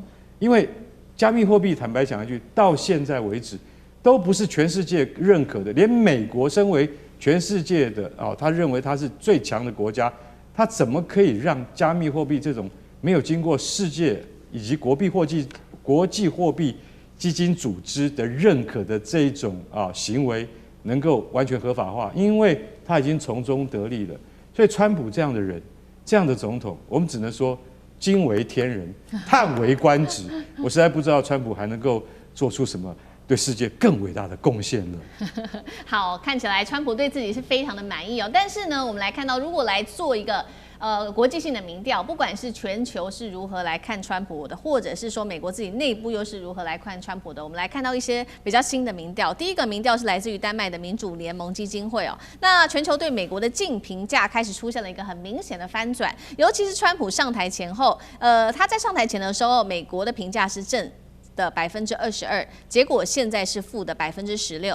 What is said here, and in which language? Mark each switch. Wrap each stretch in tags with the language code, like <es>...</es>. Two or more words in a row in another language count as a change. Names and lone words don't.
<zh>因為加密貨幣，坦白講一句，到現在為止都不是全世界認可的，連美國身為全世界的他認為他是最強的國家，他怎麼可以讓加密貨幣這種沒有經過世界以及國際貨幣基金組織的認可的這一種行為能夠完全合法化？因為他已經從中得利了。所以川普這樣的人，這樣的總統，我們只能說驚為天人，嘆為觀止。我實在不知道川普還能夠做出什麼對世界更偉大的貢獻了。好，看起来川普对自己是非常的滿意哦。但是呢，我们來看到，如果來做一個國際性的民調，不管是全球是如何來看川普的，或者是說美國自己內部又是如何來看川普的，我們來看到一些比較新的民調。第一個民調是來自於丹麥的民主聯盟基金會哦。那全球對美國的淨評價開始出現了一個很明顯的翻轉，尤其是川普上台前後，他在上台前的時候，美國的評價是正的22%，結果現在是負的16%。</zh>